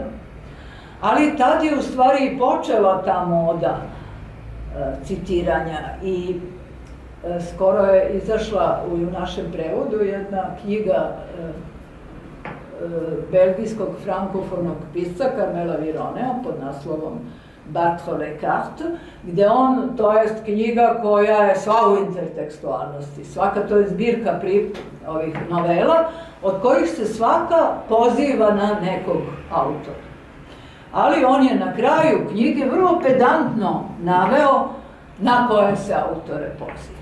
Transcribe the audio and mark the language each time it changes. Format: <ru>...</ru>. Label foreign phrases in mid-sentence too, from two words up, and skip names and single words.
<sr>Ali tad je u stvari i počela ta moda citiranja i skoro je izašla u našem prevodu jedna knjiga belgijskog frankofonog pisca Carmela Vironea pod naslovom Battre les cartes, gde on, to jest knjiga koja je sva u intertekstualnosti, svaka to je zbirka ovih novela, od kojih se svaka poziva na nekog autora. Ali on je na kraju knjige vrlo pedantno naveo na koje se autore poziva.</sr>